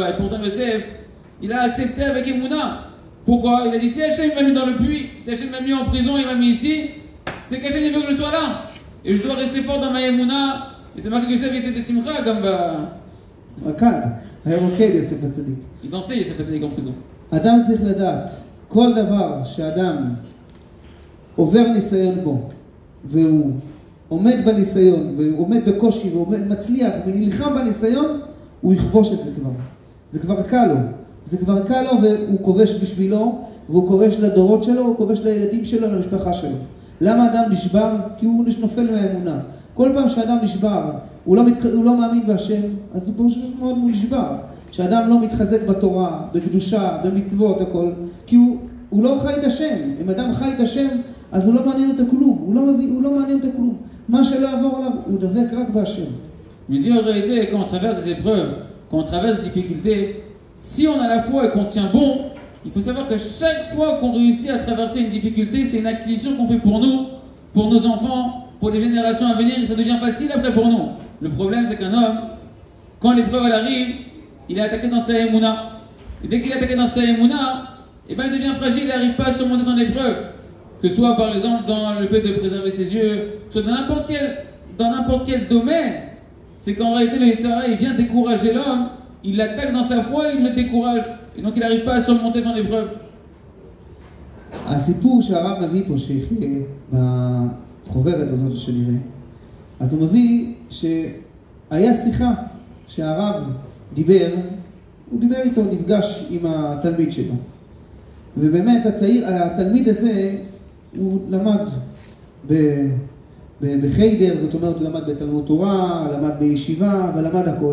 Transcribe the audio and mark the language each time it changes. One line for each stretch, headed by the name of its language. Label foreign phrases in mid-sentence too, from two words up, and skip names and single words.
French: Et pourtant Yosef, il a accepté avec Emouna. Pourquoi? Il a dit, si Hachem m'a mis dans le puits, si Hachem m'a mis en prison, il m'a mis ici, c'est qu'Hachem veut que je sois là. Et je dois rester fort dans ma Emouna. Et c'est marqué que Yosef était des simcha comme il dansait Yosef Hatzadik en prison.
Hebrew: אדם צריך לדעת, כל דבר שאדם עובר ניסיון בו, והוא עומד בניסיון, והוא עומד בקושי, והוא מצליח, ונלחם בניסיון, הוא יכבוש את זה כבר. זה כבר קל לו. זה כבר קל לו, והוא כובש בשבילו, והוא כובש לדורות שלו, הוא כובש לילדים שלו, למשפחה שלו. למה אדם נשבר? כי הוא נופל מהאמונה. כל פעם שאדם נשבר, הוא לא מאמין בהשם, אז הוא פשוט מאוד נשבר. שאדם לא מתחזק בתורה, בקדושה, במצוות, הכל, כי הוא לא חי את השם. אם אדם חי את השם, אז הוא לא מעניין אותו כלום. הוא לא מעניין אותו כלום. מה שלא יעבור עליו, הוא דבק רק בהשם.
French: Mais Dieu en réalité, quand on traverse des épreuves, quand on traverse des difficultés, si on a la foi et qu'on tient bon, il faut savoir que chaque fois qu'on réussit à traverser une difficulté, c'est une acquisition qu'on fait pour nous, pour nos enfants, pour les générations à venir, et ça devient facile après pour nous. Le problème, c'est qu'un homme, quand l'épreuve elle arrive, il est attaqué dans sa émouna. Et dès qu'il est attaqué dans sa émouna, eh ben, il devient fragile, il n'arrive pas à surmonter son épreuve. Que ce soit par exemple dans le fait de préserver ses yeux, soit dans n'importe quel domaine, c'est qu'en réalité le Yetzirah, il vient décourager l'homme, il l'attaque dans sa foi, il le décourage. Et donc il n'arrive pas à surmonter son épreuve.
Hebrew: הסיפור שהרב מביא פה, בחוברת הזאת שנראה, אז הוא מביא שהיה שיחה שהרב דיבר, הוא דיבר איתו, נפגש עם התלמיד שלו. ובאמת התלמיד הזה, הוא למד בחיידר, זאת אומרת, הוא למד בתלמוד תורה, למד בישיבה ולמד הכל.